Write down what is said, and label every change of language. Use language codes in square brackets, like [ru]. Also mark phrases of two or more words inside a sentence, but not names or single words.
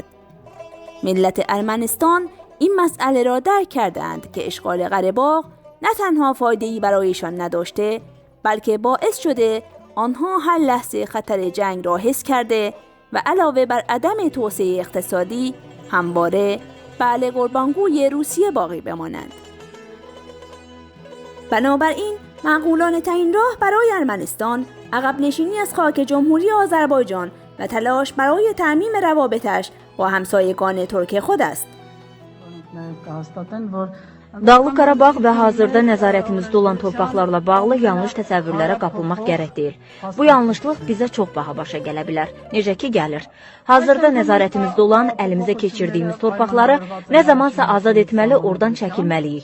[fa] ملت ارمنستان این مسئله را درک کردند که اشغال قره باغ نه تنها فایده‌ای برایشان نداشته، بلکه باعث شده آنها هر لحظه خطر جنگ را حس کرده و علاوه بر عدم توسعه اقتصادی همواره بله قربانگوی روسیه باقی بمانند. بنابراین معقولانه ترین راه برای ارمنستان عقب نشینی از خاک جمهوری آذربایجان و تلاش برای تأمیم روابطش با همسایگان ترک خود است. [az] Dağlıq Qarabağ və hazırda nəzarətimizdə olan torpaqlarla bağlı yanlış təsəvvürlərə qapılmaq gərək deyil. Bu yanlışlıq bizə çox baha başa gələ bilər. Necə ki gəlir. Hazırda nəzarətimizdə olan, əlimizə keçirdiyimiz torpaqları nə zamansa azad etməli, oradan çəkilməliyik.